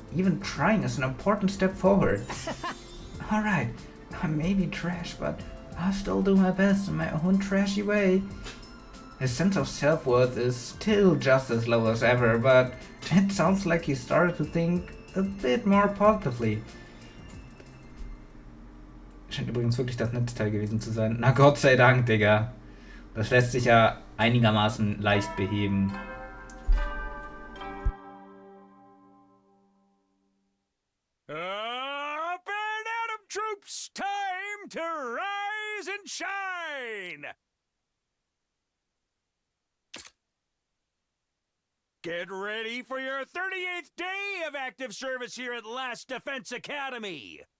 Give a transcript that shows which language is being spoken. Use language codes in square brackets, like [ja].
[en] Even trying is an important step forward. Alright, I may be trash, but I'll still do my best in my own trashy way. His sense of self-worth is still just as low as ever, but it sounds like he started to think a bit more positively. [de] Scheint übrigens wirklich das Netzteil gewesen zu sein. Na Gott sei Dank, Digga. Das lässt sich ja einigermaßen leicht beheben. [en] Up and Atom troops, time to rise and shine! Get ready for your 38th day of active service here at Last Defense Academy.